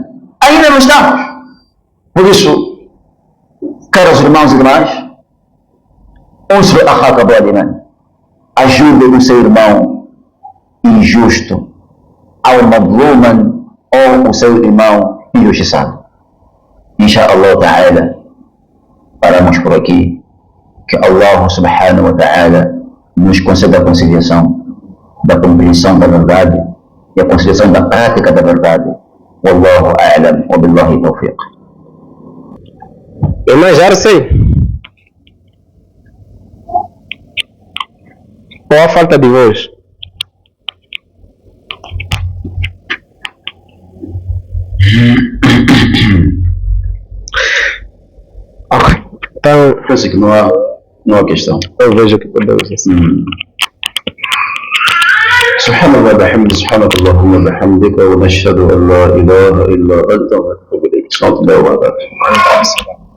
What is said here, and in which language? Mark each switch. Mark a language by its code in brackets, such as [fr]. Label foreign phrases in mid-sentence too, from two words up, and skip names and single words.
[pt] Ainda não estamos. Por isso, caros irmãos e irmãs, [ar] انصر أخاك ظالما. [pt] Ajude o seu irmão injusto, ao madluman, ou o seu irmão injustiçado. [ar] إن شاء الله تعالى, [pt] paramos por aqui. Que Allah [ar] سبحانه وتعالى [pt] nos conceda a conciliação da compreensão da verdade e a conciliação da prática da verdade. [ar] والله أعلم وبالله التوفيق. [pt] Irmã Jarcy, qual a falta de voz? Ok, então penso que não há questão. eu vejo que podemos assim. [ar] سبحان الله بحمده سبحانك اللهم وبحمدك ونشهد ان لا اله الا انت ونتوب اليك.